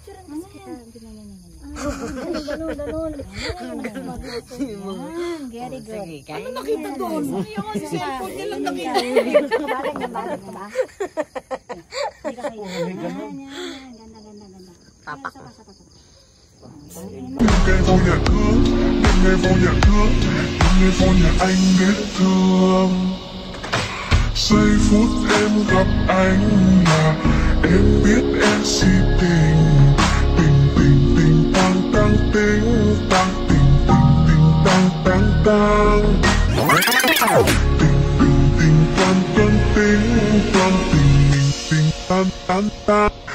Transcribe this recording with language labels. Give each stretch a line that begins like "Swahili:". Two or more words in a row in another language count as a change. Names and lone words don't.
Filipino: Ganun.
English: Very good.
Filipino: Ano nakita doon? Yung cellphone niya lang nakita. Balag ka ba? Ganda. Tapak.
Vietnamese: Ngày vô nhà thương, ngày vô nhà thương, ngày vô nhà anh biết thương. Giây phút em gặp anh là em biết em si tình, tình tăng tăng tình, tăng tình tăng tăng tăng, tình tăng tăng tình, tăng tình tăng tăng tăng.